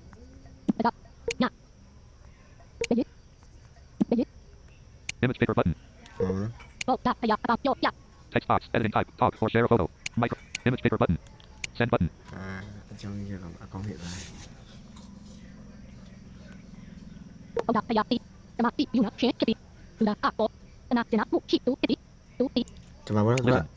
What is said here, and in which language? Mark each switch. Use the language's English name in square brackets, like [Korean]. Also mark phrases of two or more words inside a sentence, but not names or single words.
[English] Image paper button. Text box. Editing type. Talk or share a photo. Micro. Image picker button. Send button. [Burmese] အကြောင်းကြီးကအကောင့်ဖြစ်သွားတယ်ဒီမှာဘောနော်သူက [English] Listen.